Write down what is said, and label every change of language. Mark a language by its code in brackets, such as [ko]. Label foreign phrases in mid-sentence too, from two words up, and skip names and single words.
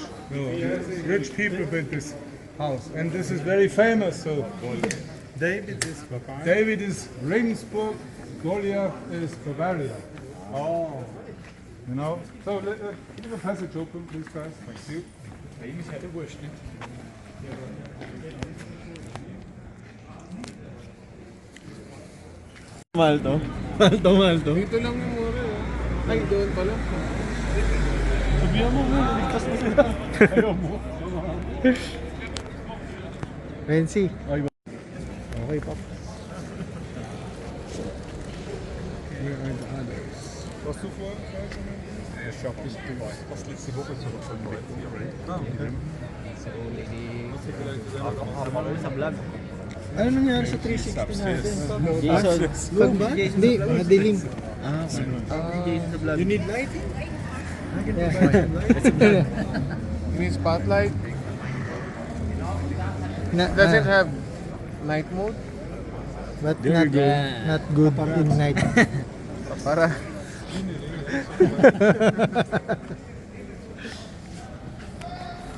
[en] Rich people built this house, and this is very famous. So David is Regensburg, Goliath is Bavaria. Oh. So keep the passage open, please, guys. Thank you. [tl] Malto. Dito lang yung mura. Ay, doon pala. Sabihan mo, ligtas mo sila. Ayaw mo. Renzi. Okay, Pop. [de] Warst du vorher? Ich hab dich fast letzte Woche zurückgekommen. [tl] Sa vlog. Ano nangyari sa 360 natin? Jason. Pag ba? Hindi, madilim. Jason sa vlog. [en] You need lighting? Yeah. You need spotlight? Does it have night mode? But not good in night. [tl] Para.